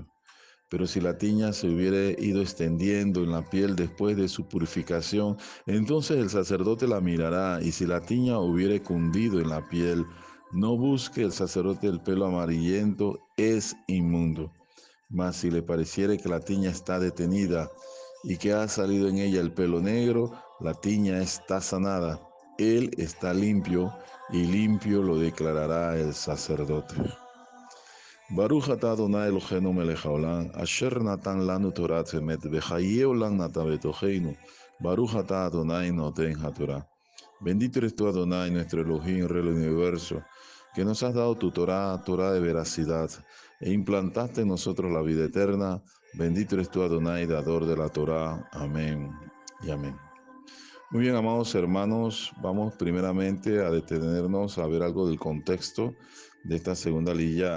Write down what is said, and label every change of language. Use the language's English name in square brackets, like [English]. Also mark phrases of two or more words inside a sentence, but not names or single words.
[Spanish] Pero si la tiña se hubiere ido extendiendo en la piel después de su purificación, entonces el sacerdote la mirará, y si la tiña hubiere cundido en la piel, no busque el sacerdote el pelo amarillento, es inmundo. Mas si le pareciere que la tiña está detenida y que ha salido en ella el pelo negro, la tiña está sanada, él está limpio, y limpio lo declarará el sacerdote. [Hebrew] ברוך אתה אדוני אלוהינו מלך העולם, אשר נתן לנו תורת אמת, וחיי עולם נתן בתוכנו. ברוך אתה אדוני נותן התורה. [Spanish] Bendito eres tú, Adonai, nuestro Elohim, Rey del universo, que nos has dado tu Torah, Torah de veracidad, e implantaste en nosotros la vida eterna. Bendito eres tú, Adonai, dador de la Torah. Amén y amén. Muy bien, amados hermanos, vamos primeramente a detenernos a ver algo del contexto de esta segunda lilla.